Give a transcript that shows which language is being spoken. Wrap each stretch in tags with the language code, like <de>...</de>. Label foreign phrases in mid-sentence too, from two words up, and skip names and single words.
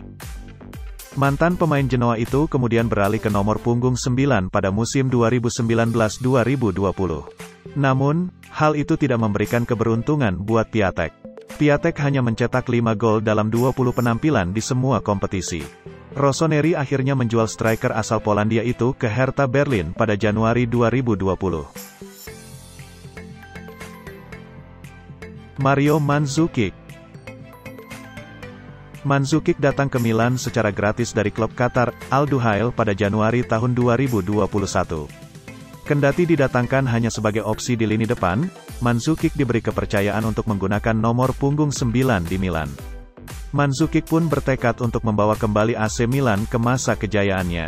<id>Mantan pemain Genoa itu kemudian beralih ke nomor punggung 9 pada musim 2019-2020. Namun, hal itu tidak memberikan keberuntungan buat Piatek. Piatek hanya mencetak 5 gol dalam 20 penampilan di semua kompetisi. Rossoneri akhirnya menjual striker asal Polandia itu ke Hertha Berlin pada Januari 2020. Mario Mandzukic. Mandzukic datang ke Milan secara gratis dari klub Qatar, Al Duhail pada Januari tahun 2021. Kendati didatangkan hanya sebagai opsi di lini depan, Mandzukic diberi kepercayaan untuk menggunakan nomor punggung 9 di Milan. Mandzukic pun bertekad untuk membawa kembali AC Milan ke masa kejayaannya.</id>